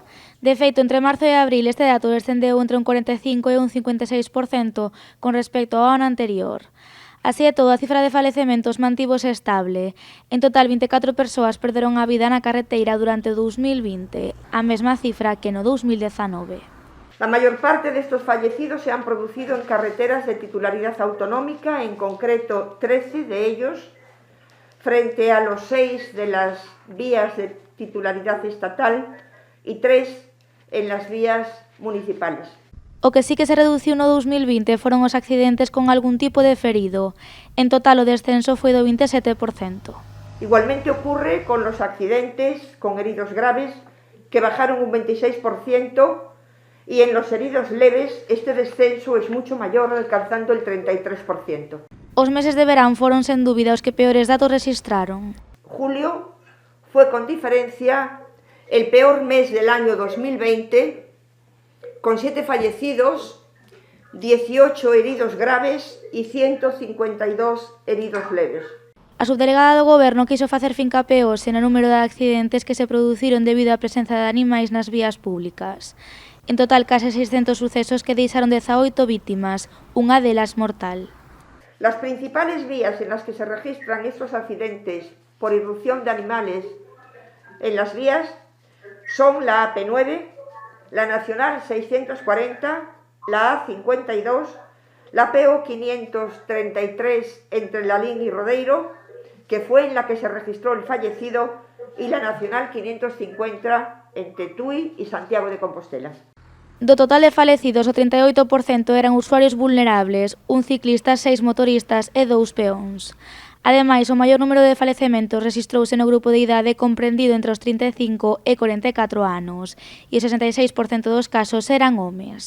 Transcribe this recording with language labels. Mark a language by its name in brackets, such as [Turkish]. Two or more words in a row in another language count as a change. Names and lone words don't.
[Galician] De feito, entre marzo e abril este dato descendeu entre un 45 e un 56% con respecto ao ano anterior. Así e todo, a cifra de falecementos mantívose estable. En total, 24 persoas perderon a vida na carreteira durante o 2020, a mesma cifra que no 2019. [Spanish] La mayor parte de estos fallecidos se han producido en carreteras de titularidad autonómica, en concreto 13 de ellos, frente a los 6 de las vías de titularidad estatal y 3 en las vías municipales. [Galician] O que sí que se reduciu no 2020 foron os accidentes con algún tipo de ferido. En total, o descenso foi do 27%. [Spanish] Igualmente ocurre con los accidentes con heridos graves, que bajaron un 26%, y en los heridos leves este descenso es mucho mayor, alcanzando el 33%. [Galician] Os meses de verán foron sen dúbida os que peores datos registraron. [Spanish] Julio fue con diferencia el peor mes del año 2020, con 7 fallecidos, 18 heridos graves y 152 heridos leves. [Galician] A subdelegada do Goberno quiso facer fincapé hoxe no número de accidentes que se produciron debido á presenza de animais nas vías públicas. En total, case 600 sucesos que deixaron 18 vítimas, unha delas mortal. [Spanish] Las principales vías en las que se registran estos accidentes por irrupción de animales en las vías son la AP9, la Nacional 640, la A52, la PO 533 entre Lalín y Rodeiro, que fue en la que se registró el fallecido, y la Nacional 550 entre Tui y Santiago de Compostela. [Galician] Do total de falecidos, o 38% eran usuarios vulnerables, un ciclista, 6 motoristas e 2 peóns. Ademais, o maior número de falecementos registrouse no grupo de idade comprendido entre os 35 e 44 anos, e o 66% dos casos eran homes.